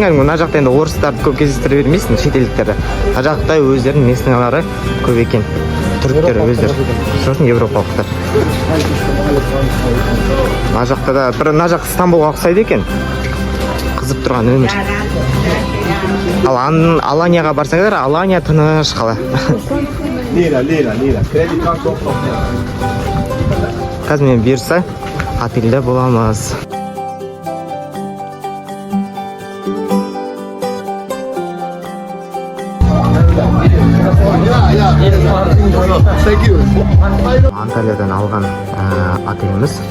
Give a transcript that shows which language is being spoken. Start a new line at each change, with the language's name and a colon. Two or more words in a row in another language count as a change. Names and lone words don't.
Kazakh: Мына жақта енді орыстарды көп кездестіре бермейсің, шетелдіктерді. Мына жақта өздерінің местныйлары көп екен. Түріктер өздері, сосын европалықтар. Мына жақта да бір мына жақ Стамбулға ұқсайды екен. Қызып тұрған өмір. Ал Аланияға барсаңдар, Алания тыныш қала.
Turkish: Lira. Kredi kartı
Kazakh: Қазір мен бұйырса отельде боламыз. Анталиядан алған отеліміз.